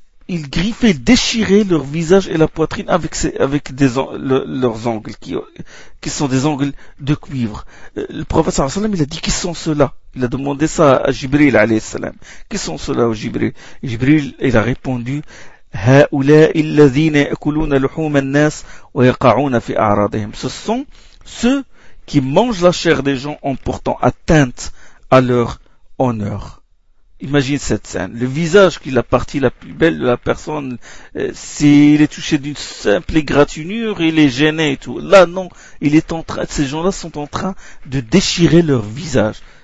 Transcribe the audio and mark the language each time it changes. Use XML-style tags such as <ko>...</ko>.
<fr>Ils griffaient, ils déchiraient leur visage et la poitrine avec leurs ongles qui sont des ongles de cuivre. Le prophète sallallahu alayhi wa sallam, il a dit qui sont ceux-là? Il a demandé ça à Jibril alayhi salam. Qui sont ceux-là au Jibril? Jibril, il a répondu</fr> <ar>هؤلاء الذين يأكلون لحوم الناس ويقعون في أعراضهم.</ar> <fr>Ce sont ceux qui mangent la chair des gens en portant atteinte à leur honneur. Imagine cette scène. Le visage qui est la partie la plus belle de la personne, s'il est touché d'une simple égratignure, il est gêné et tout. Là, non, il est en train, ces gens-là sont en train de déchirer leur visage.</fr>